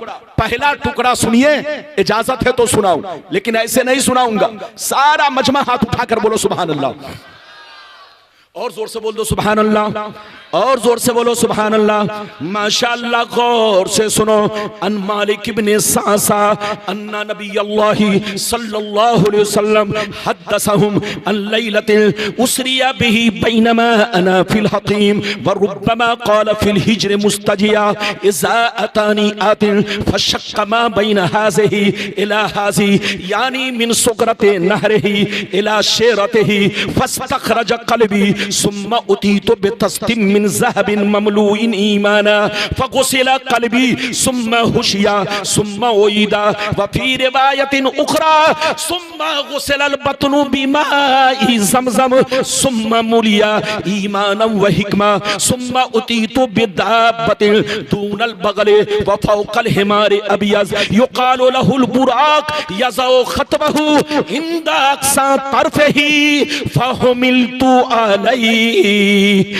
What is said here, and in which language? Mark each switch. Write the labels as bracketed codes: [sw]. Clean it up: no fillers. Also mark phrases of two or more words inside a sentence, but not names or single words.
[ur] پہلا ٹکڑا سنیے، اجازت ہے تو سناؤں، لیکن ایسے نہیں سناؤں گا. سارا مجمع ہاتھ اٹھا کر بولو [ar] سبحان الله, [ur] اور زور سے بول دو [ar] سبحان الله, [ur] اور زور سے بولو [ar] سبحان الله. [ur] ماشاءاللہ، غور سے سنو. [ar] عن مالك بن صعصعة أن نبي الله صلى الله عليه وسلم حدثهم عن ليلة أسري به بينما أنا في الحطيم وربما قال في الحجر مضطجعا إذ أتاني آت فشق ما بين هذه إلى هذه يعني من ثغرة نحره إلى شعرته فاستخرج قلبي ثم أتيت بطست من ذهب مملوء إيمانا فغسل قلبي ثم حشي ثم أعيد وفي رواية أخرى ثم غسل البطن بماء زمزم ثم ملئ إيمانا وحكمة ثم أتيت بدابة دون البغل وفوق الحمار أبيض يقال له البراق يضع خطوه عند أقصى طرفه فحملت عليه.